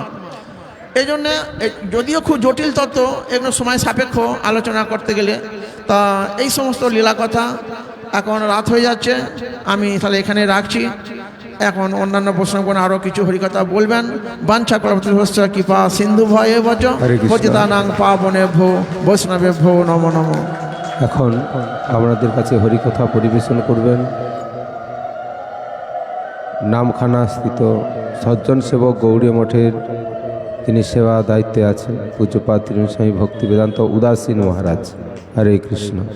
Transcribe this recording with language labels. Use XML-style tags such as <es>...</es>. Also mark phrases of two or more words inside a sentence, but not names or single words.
<bn>এই জন্যে যদিও খুব জটিল তত্ত্ব, এগুলো সময় সাপেক্ষ আলোচনা করতে গেলে, তা এই সমস্ত লীলা কথা এখন রাত হয়ে যাচ্ছে, আমি তাহলে এখানে রাখছি। এখন অন্যান্য প্রসঙ্গ আরও কিছু হরিকথা বলবেন।</bn> <sa>বাঞ্ছা কল্পতরুভ্যশ্চ কৃপা সিন্ধু ভয়ে বচ</sa> <bn>হরে কৃষ্ণ।</bn> <sa>পতিতানাং পাবনেভ্যো বৈষ্ণবেভ্যো নমো নমঃ।</sa> <bn>এখন আপনাদের কাছে হরিকথা পরিবেশন করবেন নামখানা স্থিত সজ্জন সেবক গৌড়ীয় মঠের, তিনি সেবা দায়িত্বে আছেন, পূজ্যপাদ ত্রিবেণী স্বামী ভক্তি বেদান্ত উদাসীন মহারাজ। হরে কৃষ্ণ।</bn>